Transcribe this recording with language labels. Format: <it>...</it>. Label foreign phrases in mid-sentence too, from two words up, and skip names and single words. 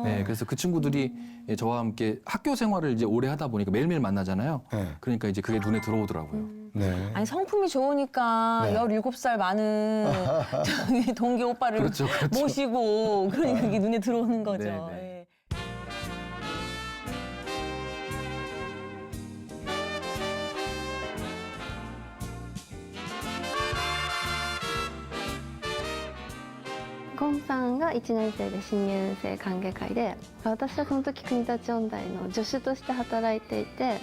<ko>네, 그래서 그 친구들이 저와 함께 학교 생활을 이제 오래 하다 보니까 매일매일 만나잖아요. 네. 그러니까 이제 그게 눈에 들어오더라고요. 네. 아니 성품이 좋으니까 네. 17살 많은 저기 동기 오빠를 그렇죠, 그렇죠. 모시고 그러니까 그게 눈에 들어오는 거죠. 네, 네. 예.</ko> <ja>ゴンさんが1年生で新入生歓迎会で、私はその時国立音大の助手として働いていて、</ja>